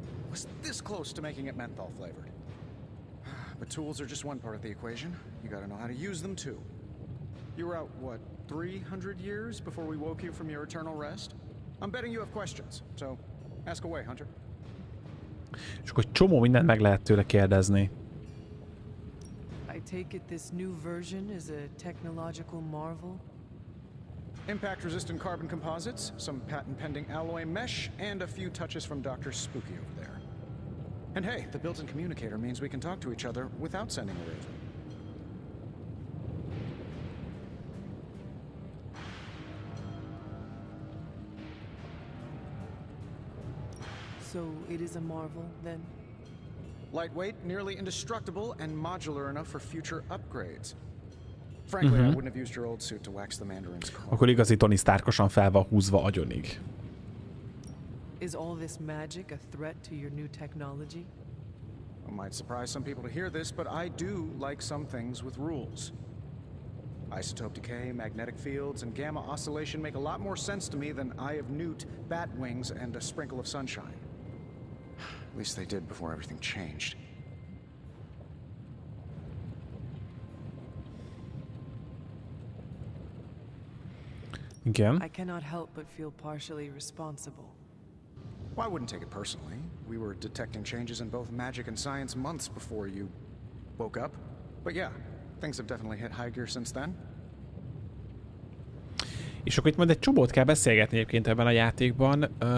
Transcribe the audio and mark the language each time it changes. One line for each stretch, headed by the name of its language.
English: Was this close to making it menthol flavored. But tools are just one part of the equation. You gotta know how to use them too. You were out, what, 300 years before we woke you from your eternal rest? I'm betting you have questions, so ask away, Hunter.
Hungarian: És akkor csomó mindent meg lehet tőle kérdezni.
English: I take it this new version is a technological marvel? Impact-resistant carbon composites, some patent-pending alloy mesh, and a few touches from Dr. Spooky over there. And hey, the built-in communicator means we can talk to each other without sending a raven. So it is a marvel, then? Lightweight, nearly indestructible, and modular enough for future upgrades. Frankly, I wouldn't have used your old suit to wax the Mandarin's car.
Hungarian: Akkor igazi Tony Starkosan fel van húzva agyonig.
English: Is all this magic a threat to your new technology? It might surprise some people to hear this, but I do like some things with rules. Isotope decay, magnetic fields, and gamma oscillation make a lot more sense to me than Eye of Newt, bat wings, and a sprinkle of sunshine. At least they did before everything changed.
Hungarian: Igen.
English: I cannot help but feel partially responsible. Well, I wouldn't take it personally. We were detecting changes in both magic and science months before you woke up. But yeah, things have definitely hit high gear since then.
Hungarian: És akkor itt majd egy csomót kell beszélgetni egyébként ebben a játékban.